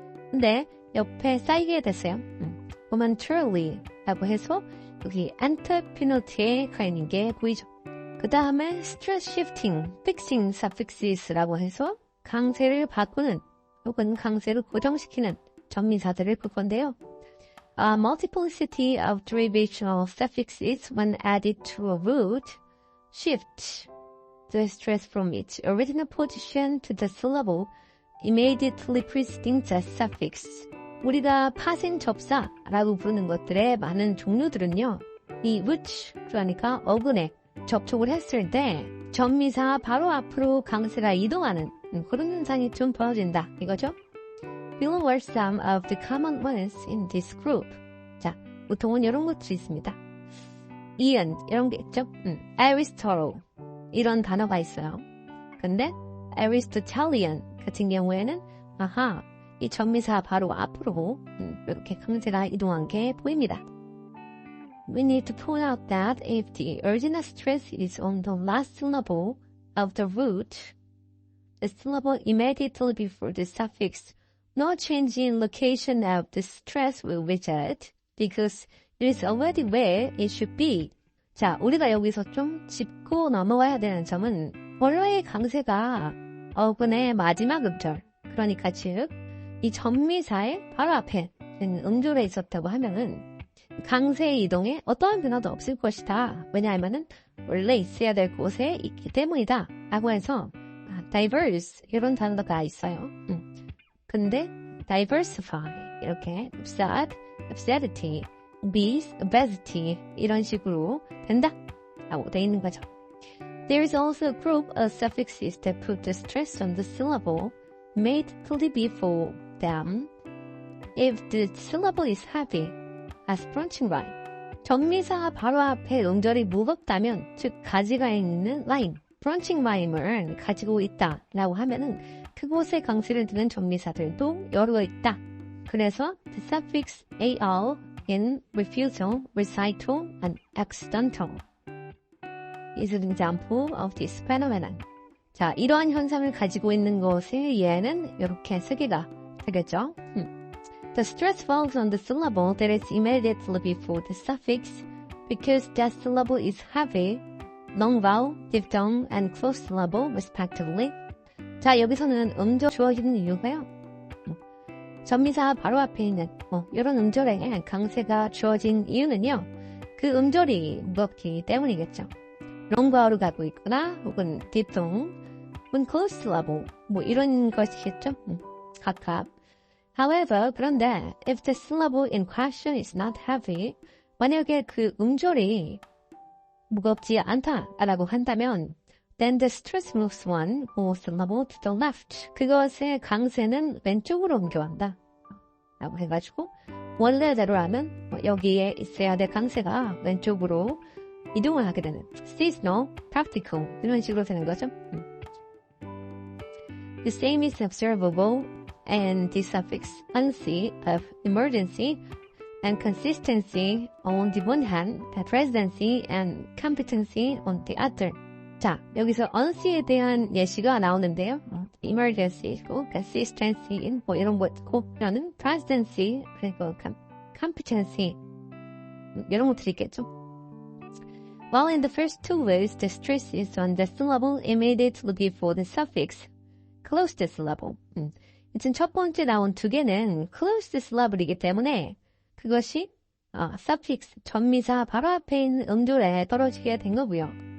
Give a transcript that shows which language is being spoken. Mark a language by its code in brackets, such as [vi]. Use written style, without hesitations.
[ko] 근데 옆에 쌓이게 됐어요. momentarily 라고 해서 여기 antepenult에 가 있는 게 보이죠. 그 다음에 [en] stress shifting, fixing suffixes [ko] 라고 해서 강세를 바꾸는 혹은 강세를 고정시키는 전미사들을 볼 건데요. [en] A multiplicity of derivational suffixes when added to a root shift the stress from its original position to the syllable immediately preceding the suffix. [ko] 우리가 파생 접사라고 부르는 것들의 많은 종류들은요. 이 which, 그러니까 어근에 접촉을 했을 때 전미사 바로 앞으로 강세가 이동하는 그런 현상이 좀 벌어진다 이거죠. Below are some of the common ones in this group. 자, 보통은 이런 것들이 있습니다. 이은 이런 게 있죠. Aristotle 이런 단어가 있어요. 근데 Aristotelian 같은 경우에는 이 전미사 바로 앞으로 이렇게 강세가 이동한 게 보입니다. [en] We need to point out that if the original stress is on the last syllable of the root, the syllable immediately before the suffix, no change in location of the stress will result because it is already where it should be. [ko] 자, 우리가 여기서 좀 짚고 넘어가야 되는 점은 원래의 강세가 어근의 마지막 음절, 그러니까 즉 이 전미사의 바로 앞에 있는 음절에 있었다고 하면은 강세의 이동에 어떠한 변화도 없을 것이다. 왜냐하면은 원래 있어야 될 곳에 있기 때문이다. 라고 해서 diverse 이런 단어가 있어요. 근데 diversify 이렇게 absurdity, obesity 이런 식으로 된다. 라고 돼 있는 거죠. [en] There is also a group of suffixes that put the stress on the syllable made fully before them if the syllable is heavy. as branching line. [ko] 전미사 바로 앞에 음절이 무겁다면, 즉 가지가 있는 라인, [en] branching line [ko] 을 가지고 있다라고 하면은 그곳에 강세를 두는 전미사들도 여러 있다. 그래서 [en] the suffix al in refusal, recital, and accidental is an example of this phenomenon. [ko] 자, 이러한 현상을 가지고 있는 것의 예는 이렇게 세 개가 되겠죠. [en] The stress falls on the syllable that is immediately before the suffix because that syllable is heavy, long vowel, diphthong, and close syllable respectively. [ko] 자, 여기서는 음절 주어지는 이유가요. 전미사 바로 앞에 있는 이런 음절에 강세가 주어진 이유는요. 그 그 음절이 무겁기 때문이겠죠. 롱바우로 가고 있거나 혹은 디phthong, 혹은 close syllable 뭐 이런 것이겠죠. 각각. [en] However, [ko] 그런데 [en] if the syllable in question is not heavy, [ko] 만약에 그 음절이 무겁지 않다라고 한다면 [en] then the stress moves one more syllable to the left. [ko] 그것의 강세는 왼쪽으로 옮겨간다. 라고 해가지고 원래대로라면 여기에 있어야 될 강세가 왼쪽으로 이동을 하게 되는 seasonal, practical 이런 식으로 되는 거죠. [en] The same is observable and the suffix uncy of emergency and consistency on the one hand, presidency and competency on the other. [ko] 자, 여기서 uncy에 대한 예시가 나오는데요. emergency고, consistency, 뭐 이런 거 있고, 저는 presidency, 그리고 competency, 이런 것들이 있겠죠. [en] While in the first two words, the stress is on the syllable immediately before the suffix, close the syllable. [ko] 지금 첫 번째 나온 두 개는 close syllable이기 때문에 그것이 suffix, 전미사 바로 앞에 있는 음절에 떨어지게 된 거고요.